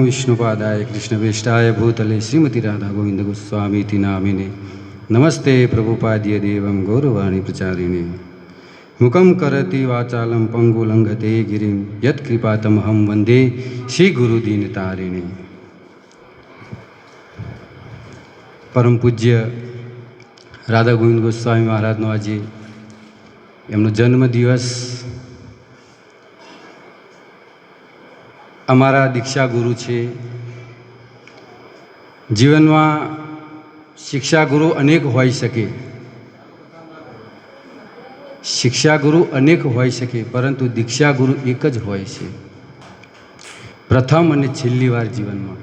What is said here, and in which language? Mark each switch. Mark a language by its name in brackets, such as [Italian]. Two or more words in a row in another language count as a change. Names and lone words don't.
[Sanskrit] विष्णुपादाय कृष्ण वेष्टाय भूतले श्रीमती राधा गोविन्द गोस्वामी इति नामिने नमस्ते प्रभुपाद्य देवम् गौरवाणी प्रचारिणे मूकम् करति वाचालम् पङ्गु लङ्गते गिरिम् यत् कृपातम् हम् वन्दे श्री गुरु दीन तारिणे. [Gujarati] પરમ પૂજ્ય રાધા ગોવિંદ ગોસ્વામી મહારાજનો આજે એમનો જન્મદિવસ. અમારા દીક્ષા ગુરુ છે. જીવનમાં શિક્ષાગુરુ અનેક હોઈ શકે, શિક્ષાગુરુ અનેક હોઈ શકે, પરંતુ દીક્ષાગુરુ એક જ હોય છે, પ્રથમ અને છેલ્લી વાર જીવનમાં.